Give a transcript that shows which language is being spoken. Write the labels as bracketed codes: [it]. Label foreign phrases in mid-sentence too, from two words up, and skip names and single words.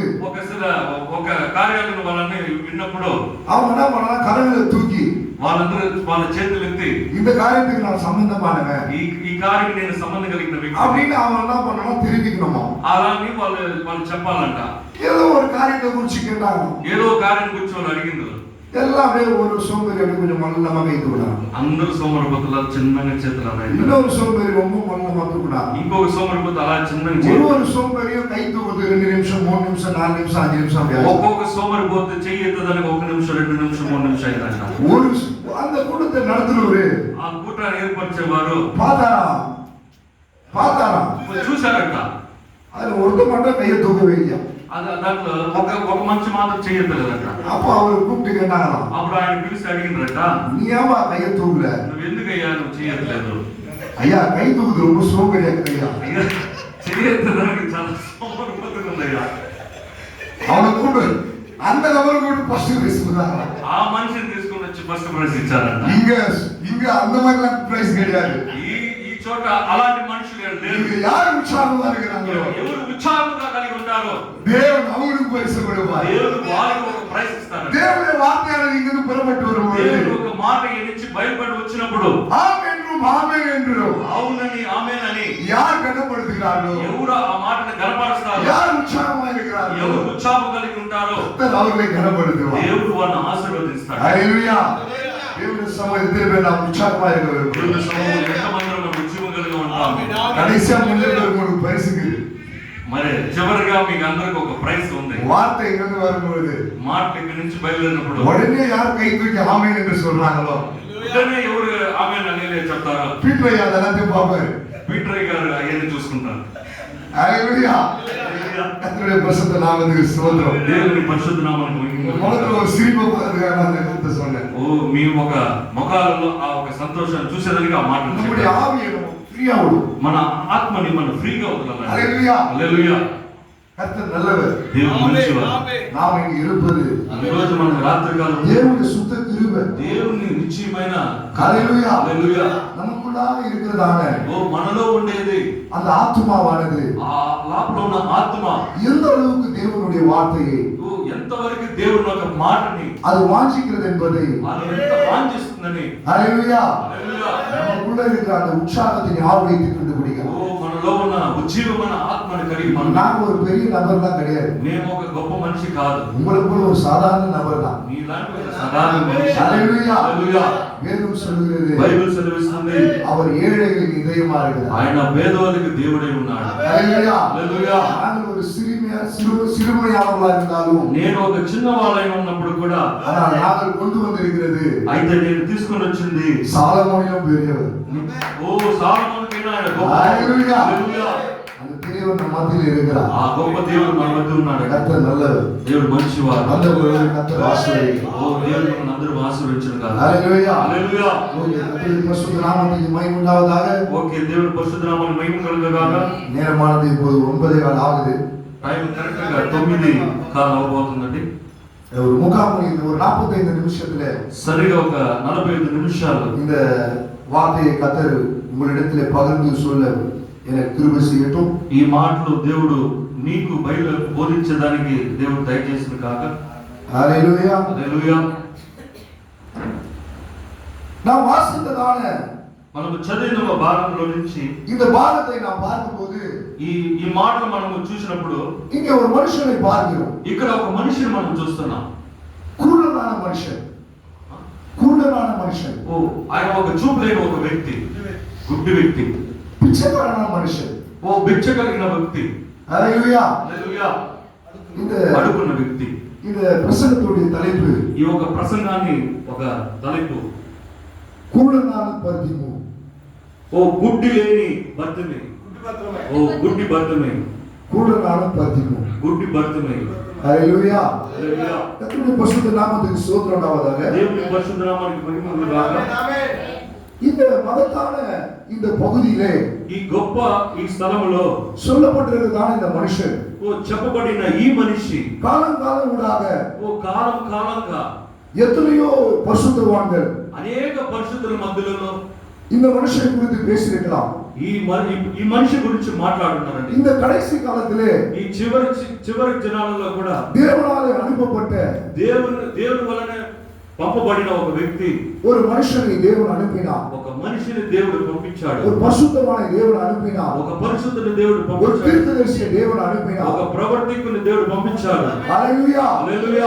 [te] ఒక కార్యాలను వాళ్ళని విన్నప్పుడు [ta] அவங்க என்ன பண்ணலாம், கரங்களை தூக்கி [te] వాళ్ళందరూ వాళ్ళ చేతులు ఎత్తి [ta] இந்த காரியத்துக்கு நான் சம்பந்தமானவன் [te] ఈ కార్యం నేను సంబంధం కలిగిన వ్యక్తి [ta] அப்படின்னு அவங்க என்ன பண்ணணும் தெரிவிக்கணுமா. [te] అలాని వాళ్ళు చెప్పాలంట. [ta] ஏதோ ஒரு காரியத்தை குறிச்சு கேட்டாங்க, [te] ఏదో కార్యం గురించి వాళ్ళు అడిగింది. [ta] எல்லாமே ஒரு சோம்பேறி அப்படி கொஞ்சம் மல்லமா வைத்து விடாங்க. [te] అందరూ సోమరిపోతులు చిన్నగా చేతులు అన్నాయి. [ta] இன்னொரு சோம்பேறி ரொம்ப மல்லமா தூக்குனாங்க. [te] ఇంకొక సోమరిపోతు అలా చిన్నగా [ta] ஒரு சோம்பேறியும் கை தூக்குது 2 நிமிஷம் 3 நிமிஷம் 4 நிமிஷம் 5 நிமிஷம் அப்படி [te] ఒక్కొక్క సోమరిపోతు చెయ్యి ఎత్తదానికి 1 నిమిషం 2 నిమిషం 3 నిమిషం అయిందంట. [ta] ஒரு அந்த கூட்டத்தை நடத்துறவரு [te] ఆ కూటాన్ని ఏర్పరిచేవారు [ta] பார்த்தாரா [te] చూశారంట. [ta] அதுல ஒருத்த மட்டும் கையை தூக்கவே இல்லையா. [te] దాంట్లో ఒక మనిషి మాత్రం చెయ్యలేదంట. [ta] அப்ப அவரு கூப்பிட்டு கேட்டாங்களாம், [te] అప్పుడు ఆయన పిలిచి అడిగినరట, [ta] நீ ஏமா கையை தூக்கல? [te] నువ్వు ఎందుకయ్యా నువ్వు చెయ్యట్లేదు? [ta] ஐயா கை தூக்குது ரொம்ப சோம்பேறியா இருக்குய்யா. [te] అయ్యా చెయ్యడానికి చాలా సోమరిపోతుగా ఉందయ్యా. [ta] அவனை கூப்பிடு, அந்த நபரை கூப்பிட்டு [en] first prize [ta] கொடுத்தாங்க. [te] ఆ మనిషిని తీసుకొని వచ్చి [en] first prize [te] ఇచ్చారంట. [ta] இங்க அந்த மாதிரிலாம் பிரைஸ் கிடையாது. [te] ఈ చోట అలాంటి మనుషులు లేరు. [ta] இங்க யார் உற்சாகமா இருக்கிறாங்களோ [te] ఎవరు ఉత్సాహంగా కలిగి ఉంటారో [ta] தேவன் அவங்களுக்கு பரிசு கொடுப்பார். [te] దేవుడు వారికి ఒక ప్రైజ్ ఇస్తారు. [ta] தேவனுடைய வார்த்தையானது இங்கிருந்து புறப்பட்டு வரும்போது [te] దేవుడు ఒక మాట నుంచి బయలుపడి వచ్చినప్పుడు [ta] ஆம் என்றும் ஆமென் என்றும் [te] అవునని ఆమేనని [ta] யார் கனப்படுத்துகிறார்களோ, [te] ఎవరు ఆ మాటను గణపరుస్తారో, [ta] யார் உற்சாகமா இருக்கிறார்களோ [te] ఎవరు ఉత్సాహం కలిగి ఉంటారో [ta] கர்த்தர் அவர்களை கனப்படுத்துவார். [te] దేవుడు వారిని ఆశీర్వదిస్తాడు. [ta] ஹalleluya. தேவனுடைய சமூகத்தில் நாம் உற்சாகமா இருக்க வேண்டும். [te] దేవుని సమూహంలో ఎంతమంది మనం ఉద్యమం కలిగి ఉంటాము. [ta] கடைசியா முன்னேற உங்களுக்கு பரிசுக்கு [te] మరి చివరిగా మీకు అందరికి ఒక ప్రైజ్ ఉంది. [ta] வார்த்தை இங்கிருந்து வரும்போது [te] మాట ఇక్కడి నుంచి బయలుదేరినప్పుడు [ta] உடனே யார் கை தூக்கி ஆமென் என்று சொல்றாங்களோ [te] వెంటనే ఎవరు ఆమేన్ అని చెప్తారో [ta] பீட்டர் அதெல்லாம் பாப்பாரு. [te] పీటర్ గారు అవన్నీ చూసుకుంటారు. [ta] ஹalleluya. கர்த்தருடைய பரிசுத்த நாமத்துக்கு ஸ்தோத்திரம். [te] దేవుని పరిశుద్ధ నామమునకు [ta] முகத்துல ஒரு சிரிப்பு அதுக்காக நான் இந்த கருத்தை சொன்னேன். [te] ఓ మీ ఒక ముఖాలలో ఆ ఒక సంతోషాన్ని చూసేదానికి ఆ మాటలు [ta] நம்முடைய [te] చెప్పారు. [ta] ஆவியை ஃப்ரீயா விடும். [te] మన ఆత్మని మనం ఫ్రీగా వదలాలి. హల్లెలూయా. హల్లెలూయా. [ta] கர்த்தர் நல்லவர். [te] దేవుడు మంచివాడు. [ta] நாம் இங்கு இருப்பது [te] ఈ రోజు మనం రాత్రి కాలం [ta] தேவனுடைய சுத்த கிருபை. [te] దేవుని నిశ్చయమైన [ta] ஹல்லேலூயா. [te] హల్లెలూయా [ta] நமக்குள்ளாக இருக்கிறதான [te] ఓ మనలో ఉండేది [ta] அந்த ஆத்துமாவானது [te] ఆ లోపల ఉన్న ఆత్మ [ta] எந்த அளவுக்கு தேவனுடைய வார்த்தையை [te] ఓ ఎంతవరకు దేవుని ఒక మాటని [ta] அது வாஞ்சிக்கிறது என்பதை [te] అది ఎంత వాంఛిస్తుందని [ta] ஹல்லேலூயா [te] హల్లెలూయా [ta] நமக்குள்ள இருக்கிற அந்த உற்சாகத்தை ஞாபகம் வைத்துக் கண்டுபிடிக்கலாம். [te] ఓ మనలో ఉన్న ఉజ్జీవమైన ఆత్మని కలిగి మనం [ta] நான் ஒரு பெரிய நபர் தான் கிடையாது. [te] మేము ఒక గొప్ప మనిషి కాదు. [ta] உங்களுக்கு போல ஒரு சாதாரண நபர் தான். [te] నీలాంటి ఒక సాధారణ మనిషి. హల్లెలూయా. హల్లెలూయా. [ta] வேதம் சொல்கிறது [te] బైబిల్ సెలవిస్తుంది [ta] அவர் ఏழைகளின் இதயமா இருக்கிறார். [te] ఆయన పేదవారికి దేవుడై ఉన్నాడు. హల్లెలూయా. హల్లెలూయా. [ta] நாங்கள் ஒரு சிறுமையானவர்களா இருந்தாலும் [te] నేను ఒక చిన్న వాళ్ళై ఉన్నప్పుడు కూడా [ta] ஆனால் நாங்கள் கொண்டு வந்திருக்கிறது [te] అయితే నేను తీసుకొని వచ్చింది [ta] சாலமோனிலும் பெரியவர். [te] ఓ సాలమోనుకైనా ఆయన గొప్ప. హల్లెలూయా. హల్లెలూయా. [ta] அந்த பெரியவர் நம்ம மத்தியில் இருக்கிறார். [te] ఆ గొప్ప దేవుడు మన మధ్య ఉన్నాడు. [ta] கர்த்தர் நல்லவர். [te] దేవుడు మంచివాడు. [ta] வந்தவர்களை கர்த்தர் ஆசீர்வதிப்பார். [te] ఓ దేవుడు మన అందరూ ఆశీర్వదించును గాక. హల్లెలూయా. హల్లెలూయా. [ta] ஓகே, கர்த்தருடைய பரிசுத்த நாமத்துக்கு மகிமை உண்டாவதாக. [te] ఓకే దేవుడి పరిశుద్ధ నామమునకు మహిమ కలుగును గాక. [ta] நேரமானது இப்போது 9:15 ஆகுது. [en] time correct [te] గా 9 అవబోతుందండి. [ta] ஒரு முகாம் ஒரு 45 நிமிஷத்துல [te] సరిగా ఒక 45 నిమిషాలు [ta] இந்த வார்த்தையை கர்த்தர் உங்களிடத்திலே பகிர்ந்து சொல்ல எனக்கு கிருபை செய்யட்டும். [te] ఈ మాటలు దేవుడు నీకు బయలు బోధించడానికి దేవుడు దయచేసిన కాక. [ta] ஹல்லேலூயா. [te] హల్లెలూయా. [ta] நாம் வாசித்ததான [te] మనము చదివిన భాగంలో నుంచి [ta] இந்த பாகத்தை நாம் பார்க்கும்போது [te] ఈ ఈ మాటలు మనము చూసినప్పుడు [ta] இங்கே ஒரு மனுஷனை பார்க்கிறோம். [te] ఇక్కడ ఒక మనిషిని మనం చూస్తున్నాం. [ta] குருடனான மனுஷன். குருடனான மனுஷன். [te] ఓ ఆయన ఒక చూపు లేని ఒక వ్యక్తి, గుడ్డి వ్యక్తి, [ta] பிச்சைக்காரனான மனுஷன். [te] ఓ బిచ్చ కలిగిన వ్యక్తి. [ta] ஹல்லேலூயா. [te] హల్లెలూయా. [ta] இந்த [te] అడుగున్న వ్యక్తి. [ta] இந்த பிரசங்கத்துடைய தலைப்பு [te] ఈ ఒక ప్రసంగాన్ని ఒక తలపు [ta] குருடனான பர்திமு. [te] ఓ గుడ్డి లేని బర్తిమే. ఓ గుడ్డి బర్తిమే. [ta] குருடனான பர்திமு. [te] గుడ్డి బర్తిమే. [ta] ஹல்லேலூயா. [te] హల్లెలూయా. [ta] கர்த்தருடைய பரிசுத்த நாமத்துக்கு ஸ்தோத்திரம் உண்டாவதாக. [te] దేవుని పరిశుద్ధ నామానికి మహిమ కలుగును గాక. [ta] இந்த மகத்தான இந்த பகுதியிலே [te] ఈ గొప్ప ఈ స్థలములో [ta] சொல்லப்பட்டிருக்கிறதான இந்த மனுஷன் [te] ఓ చెప్పబడిన ఈ మనిషి [ta] காலம் ஊடாக [te] ఓ కాలంగా [ta] எத்தனையோ பரிசுத்தவான்கள் [te] అనేక పరిశుద్ధుల మధ్యలో [ta] இந்த மனுஷனை குறித்து பேசியிருக்கலாம். [te] ఈ మనిషి గురించి మాట్లాడుతున్నారండి. [ta] இந்த கடைசி காலத்திலே [te] ఈ చివరి దినాలలో కూడా [ta] தேவனாலே அனுப்பப்பட்ட [te] దేవుని వలన పంపబడిన ఒక వ్యక్తి, [ta] ஒரு மனுஷனை தேவன் அனுப்பினார். [te] ఒక మనిషిని దేవుడు పంపించాడు. [ta] ஒரு பரிசுத்தவானை தேவன் அனுப்பினார். [te] ఒక పరిశుద్ధుని దేవుడు [ta] ஒரு [te] పంపించాడు. [ta] தீர்க்கதரிசியை தேவன் அனுப்பினார். [te] ఒక ప్రవర్తికుని దేవుడు పంపించాడు. [ta] ஹல்லேலூயா. [te] హల్లెలూయా.